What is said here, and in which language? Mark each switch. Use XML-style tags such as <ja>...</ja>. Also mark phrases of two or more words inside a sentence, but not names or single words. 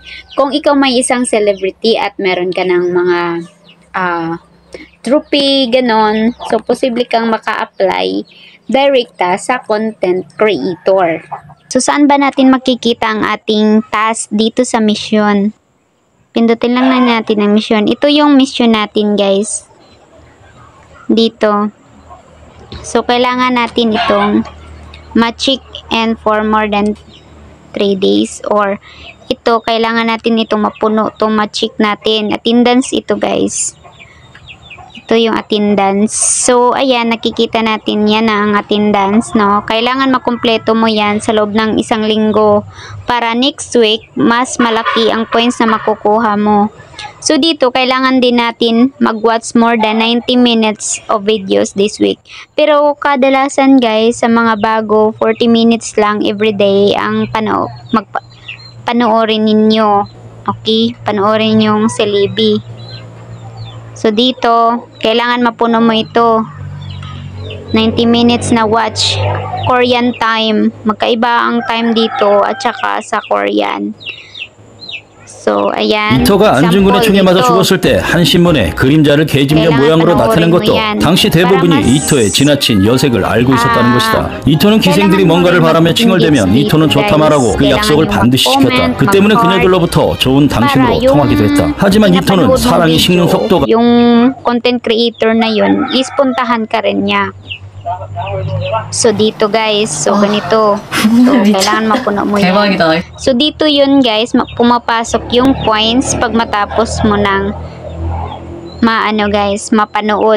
<tl>Kung ikaw may isang celebrity at meron ka ng mga trophy, ganon, so posible kang maka-apply direkta sa</tl> <en>content creator.</en> <tl>So, saan ba natin makikita ang ating task dito sa mission? Pindutin lang na natin ang mission. Ito yung mission natin, guys. Dito. So, kailangan natin itong ma-check and</tl> <en>for more than 3 days.</en> <tl>Or, ito, kailangan natin itong mapuno. Ito, ma-check natin. Attendance ito, guys. Ito yung attendance. So, ayan, nakikita natin yan ang attendance, no? Kailangan makumpleto mo yan sa loob ng 1 linggo para next week, mas malaki ang points na makukuha mo. So, dito, kailangan din natin mag-watch</tl> <en>more than 90 minutes of videos this week.</en> <tl>Pero, kadalasan, guys, sa mga bago, 40 minutes lang everyday ang panoorin ninyo. Okay? Panoorin yung Celebi. So, dito, kailangan mapuno mo ito. 90 minutes na watch.</tl> <en>Korean time.</en> <tl>Magkaiba ang time dito at saka sa Korean. So, ayan.</tl> <ko>이터가 안중근의 총에 맞아 죽었을 때 한 신문에 그림자를 개집녀 모양으로 나타낸 것도 당시 대부분이 이터의 지나친 여색을 알고 있었다는 것이다. 이터는 기생들이 뭔가를 바라며 칭얼대면 이터는 좋다 말하고 그 약속을 반드시 지켰다. 그 때문에 그녀들로부터 좋은 당신으로 통하기도 했다. 하지만 이터는 사랑이 식는 속도가</ko> <tl>yung</tl> <en>content creator</en> <tl>na yun is puntahan ka rin niya. So, dito guys, so ganito. So, kailangan mapuno mo yan. So, dito yun guys, pumapasok yung points pag matapos mo ng mapanood.</tl>